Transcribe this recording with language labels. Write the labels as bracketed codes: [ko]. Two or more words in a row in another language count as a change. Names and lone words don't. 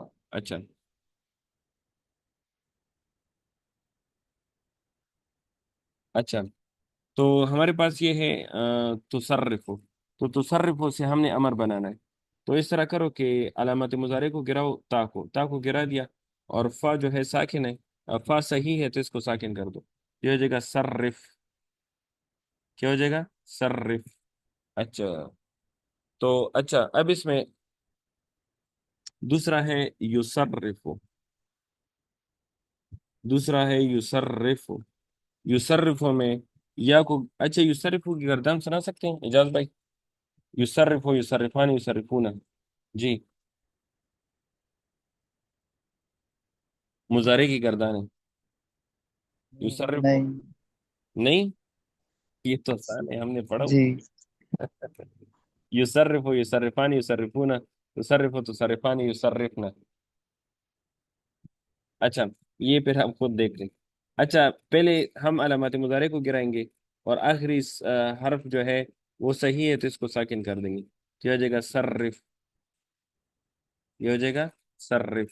[ur] اچھا، اچھا، تو ہمارے پاس یہ ہے تصرف، تو تصرف سے ہم نے امر بنانا ہے، تو اس طرح کرو کہ علامت مضارع کو گراؤ، تا کو گرا دیا، اور فا جو ہے ساکن ہے، فا صحیح ہے تو اس کو ساکن کر دو، یہ ہو جائے گا صرف، کیا ہو جائے گا؟ صرف۔ اچھا، تو اچھا اب اس میں دوسرا ہے یصرف، دوسرا ہے یصرف، یصرف میں یا کو اچھا یصرف کی گردان سنا سکتے ہیں اعجاز بھائی? [ar] يُصَرِّفُ، يُصَرِّفَانِ، يُصَرِّفُونَ. [ur] जी। مضارع کی گردان ہے یصرف. नहीं। نہیں، یہ تو آسان ہے، ہم نے پڑھا जी। हुआ। [ar] يُصَرِّفُ، يُصَرِّفَانِ، يُصَرِّفُونَ. يُصَرِّفُ، تُصَرِّفَانِ، يُصَرِّفْنَ. [ur] اچھا، یہ پھر ہم خود دیکھ لیں. اچھا، پہلے ہم علامت مضارع کو گرائیں گے اور آخری حرف جو ہے وہ صحیح ہے تو اس کو ساکن کر دیں گے، تو یہ ہو جائے گا صرِّف. یہ ہو جائے گا صرِّف.